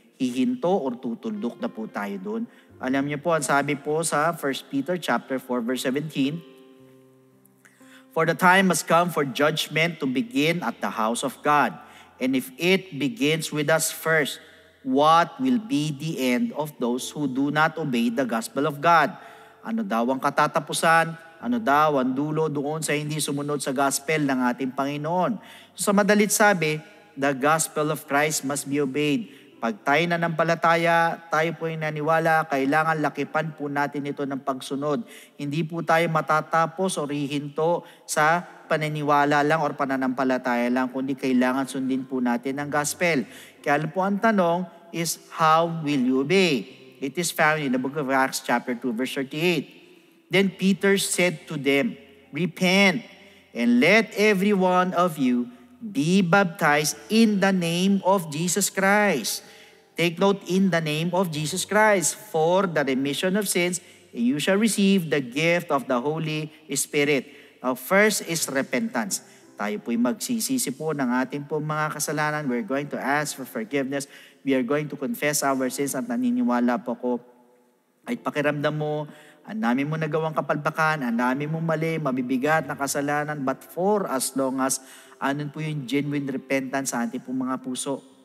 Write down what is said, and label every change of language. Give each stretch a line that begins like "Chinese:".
Filipino: Hihinto or tutuldok na po tayo doon? Alam niyo po, ang sabi po sa
English: 1 Peter chapter 4 verse 17, for the time has come for judgment to begin at the house of God. And if it begins with us first, what will be the end of those who do not obey the gospel of God?
Filipino: Ano daw ang katatapusan? Ano daw ang dulo doon sa hindi sumunod sa gospel ng ating Panginoon?
English: So,
Filipino: sa madalit sabi,
English: the gospel of Christ must be obeyed.
Filipino: Pag tayo nanampalataya, tayo po yung naniwala, kailangan lakipan po natin ito ng pagsunod. Hindi po tayo matatapos o hihinto sa paniniwala lang or pananampalataya lang, kundi kailangan sundin po natin ang gospel. Kaya po ang tanong
English: is, how will you obey? It is found in the book of Acts chapter 2 verse 38. Then Peter said to them, repent and let every one of you be baptized in the name of Jesus Christ. Take note, in the name of Jesus Christ, for the remission of sins, and you shall receive the gift of the Holy Spirit. Now, first is repentance.
Filipino: Tayo po'y magsisisi po ng ating po mga kasalanan.
English: We're going to ask for forgiveness. We are going to confess our sins
Filipino: at naniniwala po ko ay pakiramdam mo, ang dami mo nagawang kapalpakan, ang dami mong mali, mabibigat na kasalanan,
English: but for as long as
Filipino: anon po yung genuine repentance sa ating pong mga puso.